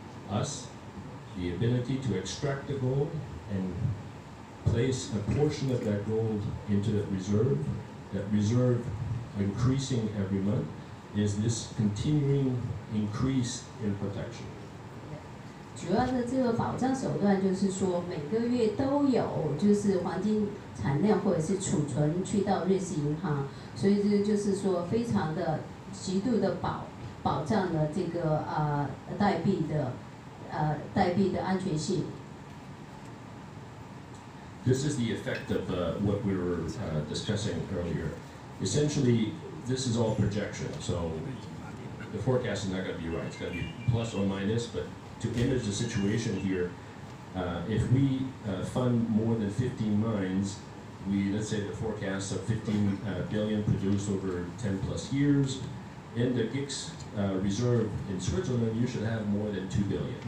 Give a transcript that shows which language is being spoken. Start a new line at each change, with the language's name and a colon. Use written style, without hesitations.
English: Us, the ability to extract the gold and place a portion of that gold into that reserve increasing every month, is this continuing increase in protection.
Chinese: 主要的这个保障手段就是说，每个月都有就是黄金产量或者是储存去到瑞士银行，所以这就是说非常的极度的保障了这个代币的安全性。
English: This is the effect of what we were discussing earlier. Essentially, this is all projection, so the forecast is not going to be right. It's going to be plus or minus, but to image the situation here, if we fund more than 15 mines, let's say the forecast of 15 billion produced over 10 plus years, in the GICS reserve in Switzerland, you should have more than 2 billion.